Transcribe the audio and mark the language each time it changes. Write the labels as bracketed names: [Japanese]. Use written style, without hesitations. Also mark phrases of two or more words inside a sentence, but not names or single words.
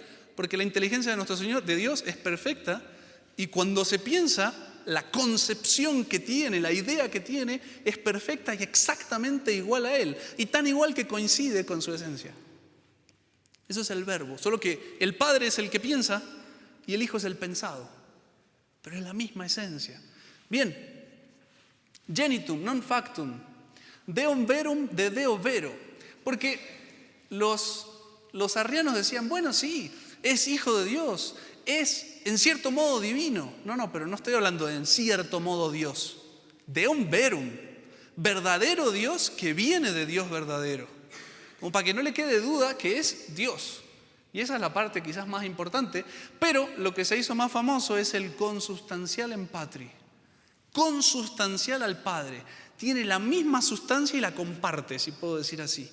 [Spanish] Porque la inteligencia de nuestro Señor, de Dios, es perfecta y cuando se piensa, la concepción que tiene, la idea que tiene, es perfecta y exactamente igual a Él. Y tan igual que coincide con su esencia. Eso es el verbo. Solo que el Padre es el que piensa y el Hijo es el pensado. Pero es la misma esencia. Bien. [Latin] Genitum non factum. Deum verum de Deo vero. [Spanish] Porque los arrianos decían, bueno, sí, es Hijo de Dios, es en cierto modo divino. No, pero no estoy hablando de en cierto modo Dios. [Latin] Deum verum, [Spanish] verdadero Dios que viene de Dios verdadero. Como para que no le quede duda que es Dios. Y esa es la parte quizás más importante, pero lo que se hizo más famoso es el consustancial [Latin] en patri. [Spanish] Consustancial al Padre. Tiene la misma sustancia y la comparte, si puedo decir así.